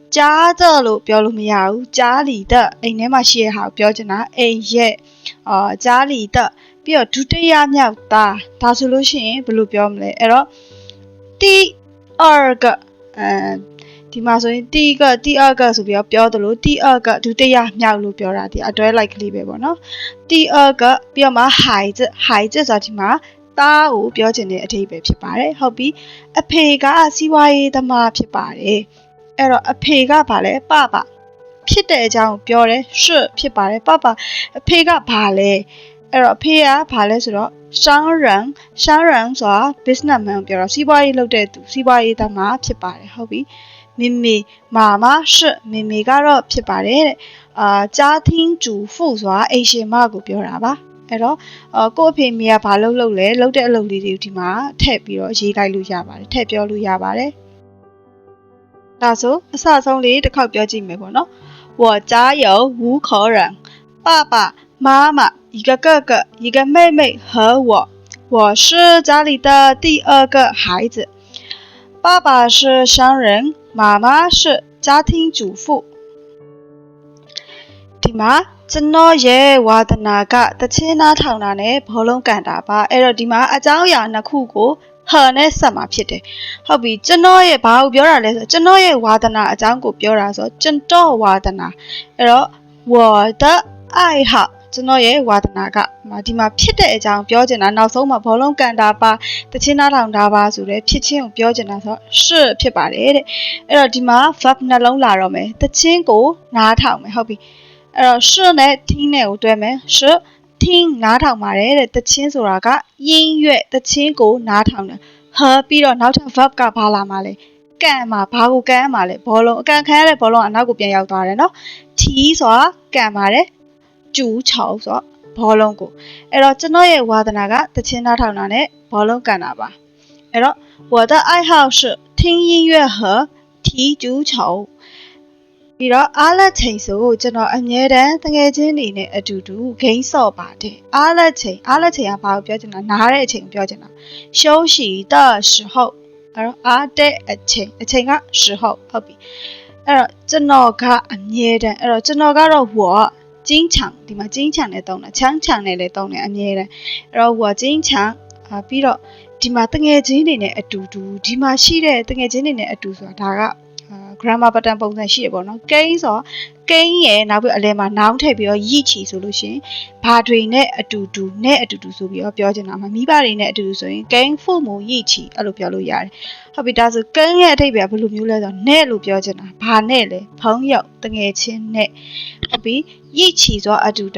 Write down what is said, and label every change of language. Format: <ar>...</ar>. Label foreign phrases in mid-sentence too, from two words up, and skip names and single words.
<my>ကြားတဲ့လို့ပြောလို့မရဘူးကြားလီတဲ့အိမ်ထဲမှာရှိတဲ့ဟာကိုပြောချင်တာအိမ်ရဲ့ကြားလီတဲ့ပြီးတော့ဒုတိယမြောက်သားဒါဆိုလို့ရှိရင်ဘယ်လိုပြောမလဲအဲ့တော့</my> <zh>第二个</zh> <my>ဒီမှာဆိုရင်</my> <zh>第二个</zh> <my>ဆိုပြီးတော့ပြောသလို</my> <zh>第二个</zh> <my>ဒုတိယမြောက်လို့ပြောတာဒီအတွဲလိုက်ကလေးပဲပေါ့နော်</my> <zh>第二个</zh> <my>ပြီးတော့မှ孩子ဆိုတာဒီမှာသားကိုပြောချင်တဲ့အဓိပ္ပာယ်ဖြစ်ပါတယ်ဟုတ်ပြီအဖေကစီးပွားရေးသမားဖြစ်ပါတယ် အဲ့တော့အဖေကဘာလဲ爸爸ဖြစ်တဲ့အကြောင်းကိုပြောတယ်是ဖြစ်ပါတယ်爸爸အဖေကဘာလဲအဲ့တော့အဖေကဘာလဲဆိုတော့商人ဆိုတာ businessman ပြောတော့စီးပွား ရေးလုပ်တဲ့သူစီးပွားရေးသမားဖြစ်ပါတယ်ဟုတ်ပြီ</my> <zh>妹妹妈妈是妹妹</zh> <my>ကတော့ဖြစ်ပါတယ်တဲ့家庭主妇ဆိုတာ အိမ်ရှင်မကိုပြောတာပါအဲ့တော့ကို့အဖေမိကဘာလုပ်လဲလုပ်တဲ့အလုပ်လေးတွေကိုဒီမှာထည့်ပြီးတော့ရေးလိုက်လို့ရပါတယ်ထည့်ပြောလို့ရပါတယ်ဒါဆိုအစဆုံးလေးတစ်ခေါက်ပြောကြည့်မယ်ပေါ့နော်</my> <zh>我家有5口人爸爸妈妈一个哥哥一个妹妹和我是家里的第2个孩子爸爸是商人妈妈是家庭主妇</zh> <my>ဒီမှာကျွန်တော်ရဲ့ဝါသနာကတချင်းနာထောင်တာနဲ့ဘောလုံးကန်တာပါအဲ့တော့ဒီမှာအကြောင်းအရာနှစ်ခုကိုဟန်နဲ့ဆက်မှာဖြစ်တယ်ဟုတ်ပြီကျွန်တော်ရဲ့ဘာကိုပြောတာလဲဆိုကျွန်တော်ရဲ့ဝါသနာအကြောင်းကိုပြောတာဆိုကျွန်တော်ဝါသနာအဲ့တော့</my> <zh>我的爱好</zh> <my>ကျွန်တော်ရဲ့ဝါသနာကဒီမှာဖြစ်တဲ့အကြောင်းပြောချင်တာနောက်ဆုံးမှာဘောလုံးကန်တာပါတချင်းနာ ထောင်တာပါဆိုတဲ့ဖြစ်ချင်းကိုပြောချင်တာဆို是ဖြစ်ပါတယ်တဲ့အဲ့တော့ဒီမှာ verb နှလုံးလာတော့မယ်တချင်းကိုနားထောင်မယ်ဟုတ်ပြီအဲ့တော့是နဲ့听နဲ့ကိုတွဲမယ်</my> <zh>是听</zh> <my>နားထောင်ပါတယ်တဲ့ တချင်းဆိုတာက音乐တချင်းကိုနားထောင်တယ်ဟပြီးတော့နောက်ထပ် verb ကဘာလာမှာလဲကန်မှာဘာကိုကန်ရမှာလဲဘောလုံးအကန်ခံရ တဲ့ဘောလုံးအနောက်ကိုပြန်ရောက်သွားတယ်နော်ထီဆိုတာကန်ပါတယ်ကျူးချောက်ဆိုဘောလုံးကိုအဲ့တော့ကျွန်တော်ရဲ့ဝါသနာ ကတချင်းနားထောင်တာနဲ့ဘောလုံးကန်တာပါအဲ့တော့</my> <zh>我的爱好是听音乐和踢足球</zh> <my>ပြီးတော့အားလက်ချိန်ဆိုကျွန်တော်အမြဲတမ်းတငယ်ချင်းတွေနဲ့အတူတူဂိမ်းဆော့ပါတယ်အားလက်ချိန်ကဘာကိုပြောချင်တာနားတဲ့အချိန်ကိုပြောချင်တာ</my> <zh>休息的时候</zh> <my>အဲ့တော့အားတဲ့အချိန်က时候ဟုတ်ပြီအဲ့တော့ ကျွန်တော်ကအမြဲတမ်းအဲ့တော့ကျွန်တော်ကတော့</my> <zh>我经常</zh> <my>ဒီမှာ经常နဲ့သုံးတာ强နဲ့လည်းသုံးတယ်အမြဲတမ်းအဲ့တော့</my> <zh>我经常</zh> <my>ပြီးတော့ဒီမှာတ ငယ်ချင်းတွေနဲ့အတူတူဒီမှာရှိတဲ့တငယ်ချင်းတွေနဲ့အတူဆိုတာဒါက</my> <en>grammar pattern</en> <my>ပုံစံရှိရပေါ့နော်ကိန်းဆိုကိန်းရဲ့နောက်ပြီးအလယ်မှာ noun ထည့်ပြီးတော့ရည်ချီဆိုလို့ရှိရင်ဘာတွေနဲ့အတူတူဆိုပြီးတော့ပြောချင်တာမှာမိဘတွေနဲ့အတူတူဆိုရင်ကိန်း父母ရည်ချီအဲ့လိုပြောလို့ရတယ်ဟုတ်ပြီဒါဆိုကိန်းရဲ့အဓိပ္ပာယ်ဘယ်လိုမျိုးလဲဆိုတော့နဲ့လို့ပြောချင်တာဘာနဲ့လဲဖုံးရောက်တငယ်ချင်းနဲ့ဟုတ်ပြီရည်ချီဆိုအတူတ</my>